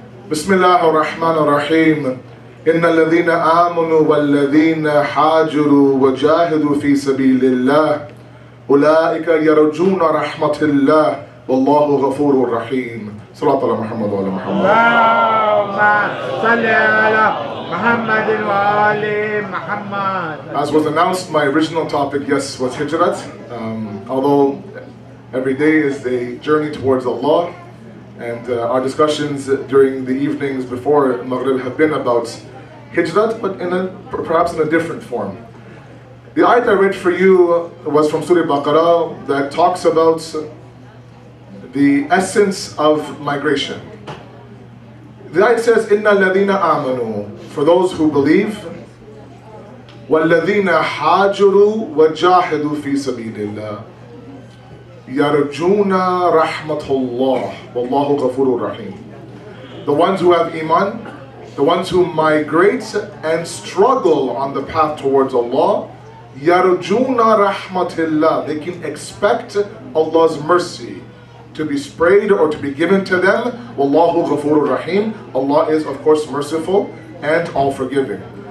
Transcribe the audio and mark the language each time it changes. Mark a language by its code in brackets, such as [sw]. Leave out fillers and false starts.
[ar] بسم الله الرحمن الرحيم إن الذين آمنوا والذين هاجروا وجاهدوا في سبيل الله أولئك يرجون رحمة الله والله غفور رحيم صلاة على محمد وعلى محمد اللهم صل على محمد وآل محمد. [en] As was announced, my original topic, yes, was Hijrat. Although every day is a journey towards Allah, and our discussions during the evenings before Maghrib have been about Hijrat, but perhaps in a different form. The ayat I read for you was from Surah Baqarah that talks about the essence of migration. The ayat says, [ar] Inna ladina amanu, [en] for those who believe, [ar] وَالَّذِينَ حَاجُرُوا وَجَاهِدُوا فِي سَبِيلِ اللَّهِ يَرْجُونَ رَحْمَةَ اللَّهِ وَاللَّهُ غَفُورٌ رَحِيمٌ. [en] The ones who have iman, the ones who migrate and struggle on the path towards Allah, [ar] يَرْجُونَ رَحْمَةَ اللَّهِ, [en] they can expect Allah's mercy to be sprayed or to be given to them. Wallahu ghafurur rahim. Allah is of course merciful and all forgiving.